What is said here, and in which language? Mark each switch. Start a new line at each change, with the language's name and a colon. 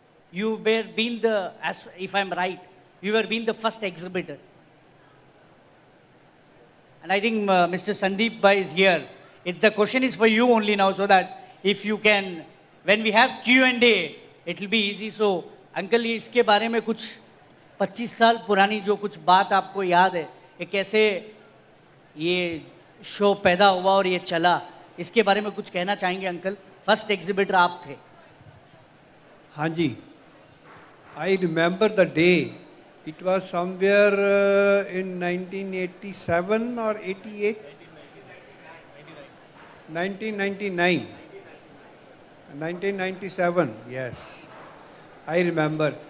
English: You were being the, as if I'm right, you were being the first exhibitor. And I think Mr. Sandeep Bhai is here. The question is for you only now, so that if you can, when we have Q&A, it will be easy.
Hindi: So, uncle, ये इसके बारे में कुछ 25 साल पुरानी जो कुछ बात आपको याद है, ये कैसे ये शो पैदा हुआ और ये चला, इसके बारे में कुछ कहना चाहेंगे अंकल? फर्स्ट एग्जिबिटर आप थे. हाँ जी,
English: I remember the day. It was somewhere in 1987 or 88? 1999. 1997, yes. I remember.